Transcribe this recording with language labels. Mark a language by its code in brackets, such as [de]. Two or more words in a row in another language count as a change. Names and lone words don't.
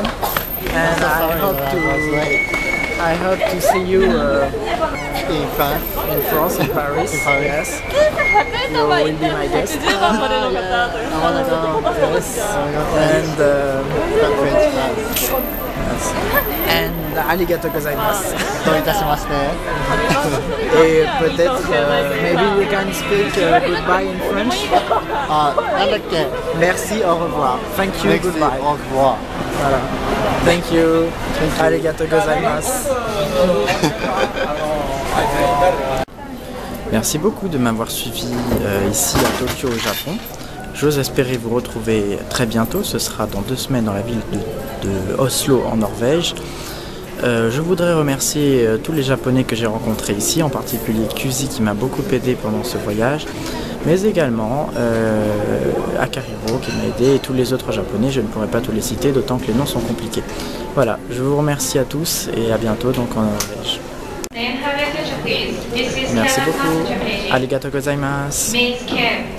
[en] And I hope to see you In France. in France, in Paris. In Paris. Yes. You will be my guest. I wanna go. Yes. And French France. [ja] and ありがとうございます. どういたしまして。 [fr] Et peut-être, [en] maybe you can speak goodbye in French. [ja] あ、なんだっけ。 [fr] Merci, au revoir. [en] Thank you, [fr] Merci, [en] goodbye. [fr] au revoir. Voilà. [en] Thank you. [ja] ありがとうございます. [fr] Merci beaucoup de m'avoir suivi ici à Tokyo au Japon. J'ose espérer vous retrouver très bientôt. Ce sera dans 2 semaines dans la ville de Oslo en Norvège. Je voudrais remercier tous les Japonais que j'ai rencontrés ici, en particulier Kyuzi qui m'a beaucoup aidé pendant ce voyage, mais également Akariro qui m'a aidé et tous les autres Japonais. Je ne pourrais pas tous les citer, d'autant que les noms sont compliqués. Voilà, je vous remercie à tous et à bientôt donc en Norvège. Merci beaucoup. [ja] ありがとうございます.